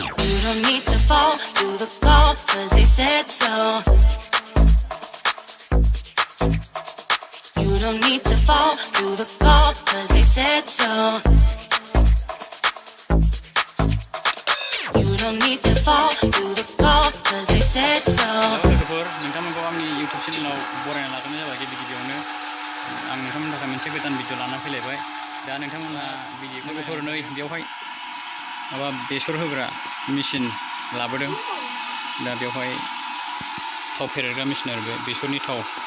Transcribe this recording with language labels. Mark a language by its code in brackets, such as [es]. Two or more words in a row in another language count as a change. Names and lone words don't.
[en] You don't need to fall to the call, cause they said so. You don't need to fall to the call, cause they said so. You don't need to fall to the call, cause they said so. [brx] लोगोफोर नोंथांमोनखौ आंनि इउटिउब चेनेलाव बरायना लाग्रोनाय जाबाय गिबि गिबियावनो आं नोंथांमोननि थाखाय मोनसे गोदान भिडिअ लाना फैलायबाय दा नोंथांमोनहा लोगोफोर नै बेवहाय माबा बेसर होग्रा मेचिन लाबोदों दा बेवहाय थाव फेरेदग्रा मेचिन आरो बे बेसरनि थाव